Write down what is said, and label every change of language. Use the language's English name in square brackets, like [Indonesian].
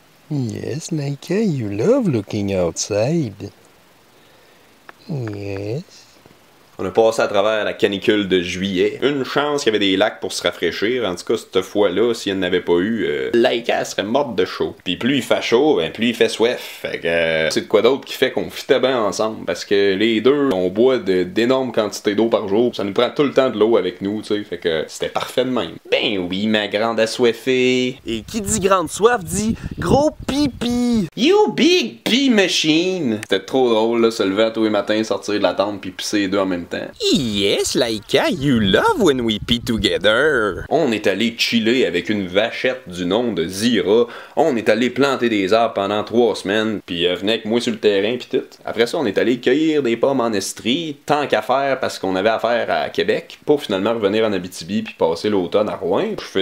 [English] Yes, Laika, you love looking outside. Yes. [French] On a passé à travers la canicule de juillet. Une chance qu'il y avait des lacs pour se rafraîchir. En tout cas, cette fois-là, s'il n'y en avait pas eu, Laika serait morte de chaud. Puis plus il fait chaud, ben plus il fait soif. Fait que c'est de quoi d'autre qui fait qu'on fitait bien ensemble. Parce que les deux, on boit d'énormes quantités d'eau par jour. Ça nous prend tout le temps de l'eau avec nous, tu sais. Fait que c'était parfait de même. Ben oui, ma grande assoiffée. Et qui dit grande soif dit gros pipi. [English] You big pee machine. [French] C'était trop drôle, là, se lever à tous les matins, sortir de la tente puis pisser les deux en même temps. [English] Yes, Laika, you love when we pee together. [French] On est allé chiller avec une vachette du nom de Zira. On est allé planter des arbres pendant 3 semaines, puis venait avec moi sur le terrain puis tout. Après ça, on est allé cueillir des pommes en Estrie, tant qu'à faire parce qu'on avait affaire à Québec, pour finalement revenir en Abitibi puis passer l'automne à Rouen.